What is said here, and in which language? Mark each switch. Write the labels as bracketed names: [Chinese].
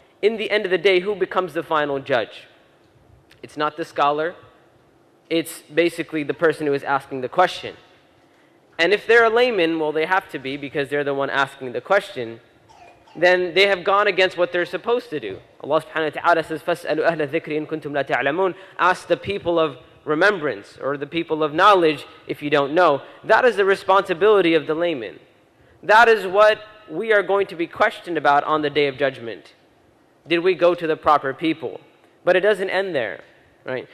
[English] In the end of the day, who becomes the final judge? It's not the scholar. It's basically the person who is asking the question. And if they're a layman, well, they have to be because they're the one asking the question, then they have gone against what they're supposed to do. Allah subhanahu wa ta'ala says, [Arabic] فَاسْأَلُوا أَهْلَ الذِّكْرِ إِن كُنتُمْ لَا تَعْلَمُونَ. [English] Ask the people of remembrance, or the people of knowledge, if you don't know. That is the responsibility of the layman. That is what we are going to be questioned about on the Day of Judgment. Did we go to the proper people? But it doesn't end there, right?